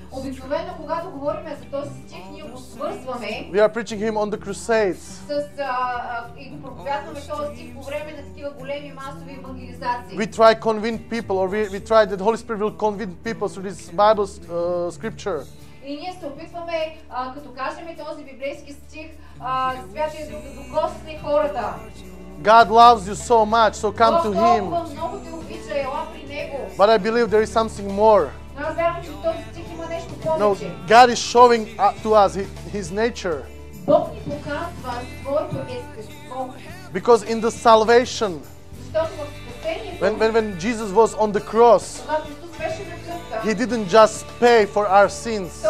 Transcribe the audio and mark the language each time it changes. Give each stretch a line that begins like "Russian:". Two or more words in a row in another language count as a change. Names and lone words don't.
English: We are preaching him on the crusades. We try to convince people, or we try that the Holy Spirit will convince people through this Bible scripture.
Bulgarian: И ние се опитваме, като кажем този библейски стих, Святия Дух да докосне хората.
English: God loves you so much, so come to Him. But I believe there is something more. No, God is showing to us His nature. Because in the salvation, when Jesus was on the cross, He didn't just pay for our sins.